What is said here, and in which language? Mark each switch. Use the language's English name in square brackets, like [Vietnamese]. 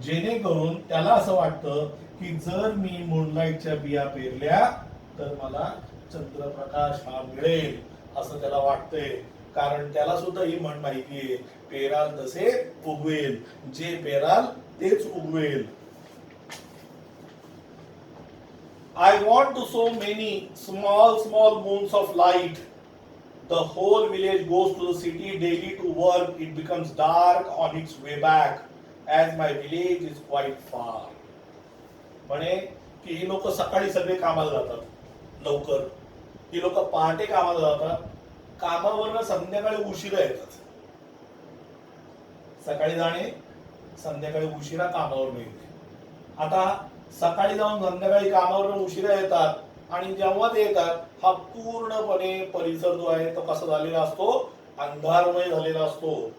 [Marathi] जेणेकरून त्याला असं वाटतं की जर मी मूनलाईटच्या बिया पेरल्या तर मला चंद्रप्रकाश हा मिळेल, असं त्याला वाटतंय. कारण त्याला सुद्धा ही म्हण माहितीये, पेराल तसे उगवेल, जे पेराल तेच उगवेल. [English] I want to so many small moons of light. The whole village goes to the city daily to work. It becomes dark on its way back, as my village is quite far. [Marathi] म्हणे की ही लोक सकाळी सगळे कामाला जातात लवकर, ही लोक पहाटे कामाला जातात, कामावरनं संध्याकाळी उशिरा येतात. सकाळी जाणे, संध्याकाळी उशिरा कामावर येते. आता सकाळी जाऊन संध्याकाळी कामावर उशिरा येतात आणि जेव्हा ते येतात हा पूर्णपणे परिसर जो आहे तो कसा झालेला असतो, अंधारमय झालेला असतो.